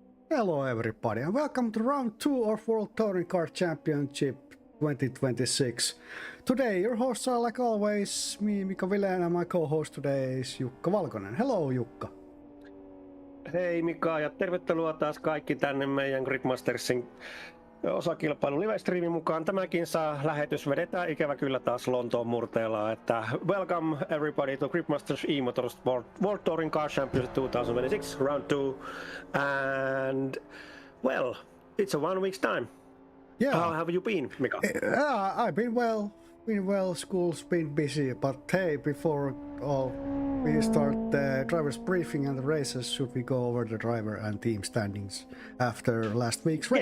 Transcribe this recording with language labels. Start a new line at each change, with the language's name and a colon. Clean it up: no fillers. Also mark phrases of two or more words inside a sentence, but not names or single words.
English: Hello everybody and welcome to round 2 of World Touring Car Championship 2026. Today your hosts are like always me, Mika Vileen, and my co-host today is Jukka Valkonen. Hello Jukka.
Finnish: Hei Mika ja tervetuloa taas kaikki tänne meidän Gridmastersin osakilpailun live-streamin mukaan. Tämäkin lähetys vedetään ikävä kyllä taas Lontoon murteella.
English: Että welcome everybody to Gridmasters eMotorsport World Touring Car Championship 2026 round 2 and well, it's a 1 week's time. Yeah. How have you been, Mika? I've been well, school's been busy, but hey, before all we start the driver's briefing and the races, should we go over the driver and team standings after last week's race?